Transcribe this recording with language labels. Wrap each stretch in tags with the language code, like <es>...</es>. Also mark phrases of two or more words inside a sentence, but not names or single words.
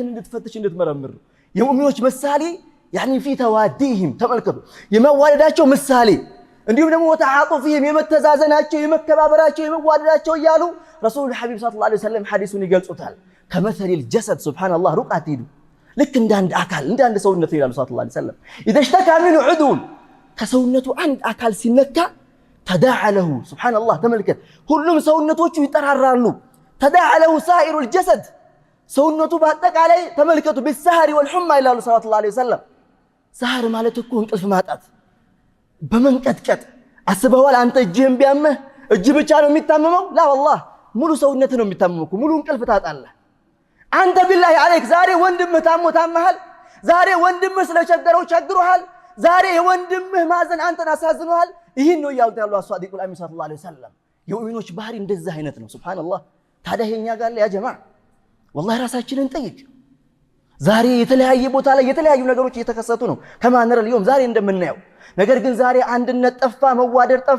<am>እንድትፈትሽ እንድትመረምር የሙእሚኖች ምሳሌ</am> <ar>يعني في توادهم</ar> <am>ተመልከቱ የመዋደዳቸው ምሳሌ እንዲሁም ደግሞ ወተዓጡፊህም የመተዛዘናቸው የመከባበራቸው የመዋደዳቸው እያሉ</am> <ar>رسول حبيب صلى الله عليه وسلم</ar> <am>ሐዲሱን ይገልጹታል።</am> <ar>كمثل الجسد</ar> <am>ሱብሃንአላህ ሩቅ አትሂዱ ልክ እንዳንድ አካል እንዳንድ ሰውነት ይላሉ</am> <ar>صلى الله عليه وسلم إذا اشتكى منه عضو</ar> <am>ከሰውነቱ አንድ አካል ሲነካ</am> <ar>تداعى له</ar> <am>ሱብሃንአላህ ተመልከት ሁሉም ሰውነቶቹ ይጠራራሉ።</am> <ar>تداعى له سائر الجسد</ar> <am>ሰውነቱ በአጠቃላይ ተመልከቱ</am> <ar>بالسهر والحمى</ar> <am>ይላሉ</am> <ar>صلى الله عليه وسلم سهر مالتك</ar> <am>እንቅልፍ ማጣት በመንቀጥቀጥ አስበዋል አንተ እጅህን ቢያመህ እጅ ብቻ ነው የሚታመመው</am> <ar>لا والله</ar> <am>ሙሉ ሰውነት ነው የሚታመመው ሙሉ እንቅልፍ ታጣለህ አንተ</am> <ar>بالله عليك</ar> <am>ዛሬ ወንድምህ ታመሃል ዛሬ ወንድምህ ስለቸገረው ቸግሮሃል ዛሬ ወንድምህ ማዘን አንተን አሳዝኖሃል ይሄን ነው ያሉት ያለው</am> <ar>الصادق الأمين صلى الله عليه</ar> <am>ወሰለም የኡሚኖች ባህሪ እንደዛ አይነት ነው ሱብሃንአላህ ታዲያ ይሄኛ ጋር</am> <ar>يا جماعة</ar> <am>والله ራሳችንን ጠይቅ ዛሬ የተለያየ ቦታ ላይ የተለያዩ ነገሮች እየተከሰቱ ነው ከማነረ اليوم ዛሬ እንደምናየው ነገር ግን ዛሬ አንድነት ጠፋ መዋደድ ጠፋ</am>